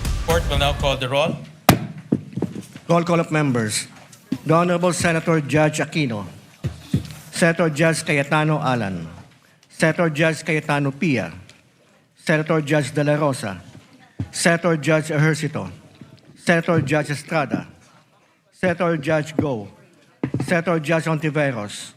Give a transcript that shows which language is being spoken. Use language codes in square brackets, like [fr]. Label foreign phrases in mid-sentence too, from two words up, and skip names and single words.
[en] court will now call the roll. Roll call of members. The Honorable Senator Judge Aquino. Senator Judge Cayetano Alan. Senator Judge Cayetano Pia. Senator Judge De La Rosa. Senator Judge Ejercito. Senator Judge Estrada. Senator Judge Go. Senator Judge Hontiveros.